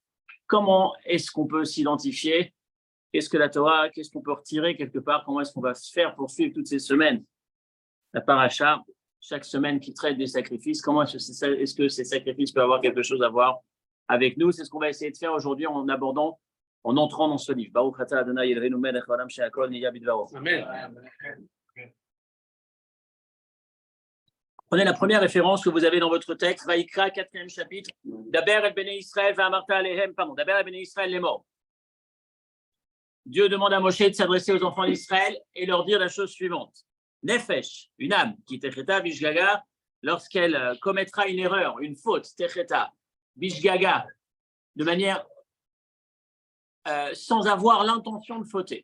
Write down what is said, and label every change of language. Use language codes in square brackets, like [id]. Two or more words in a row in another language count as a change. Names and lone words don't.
[fr] Comment est-ce qu'on peut s'identifier? Qu'est-ce que la Torah, qu'est-ce qu'on peut retirer quelque part? Comment est-ce qu'on va se faire pour suivre toutes ces semaines? La paracha, chaque semaine qui traite des sacrifices, comment est-ce que ces sacrifices peuvent avoir quelque chose à voir avec nous? C'est ce qu'on va essayer de faire aujourd'hui en abordant, en entrant dans ce livre. [he] ברוך אתה אדוני אלוהינו מלך העולם שהכל נהיה בדברו. Amen. [fr] Prenez la première référence que vous avez dans votre texte, Vaïkra, 4e chapitre. [he] דבר אל בני ישראל ואמרת אלהם, דבר אל בני ישראל [fr] les morts. Dieu demande à Moshe de s'adresser aux enfants d'Israël et leur dire la chose suivante. Nefesh, une âme, qui [he] תחטא בשגגה, [fr] lorsqu'elle commettra une erreur, une faute, [he] תחטא בשגגה, [fr] de manière sans avoir l'intention de fauter.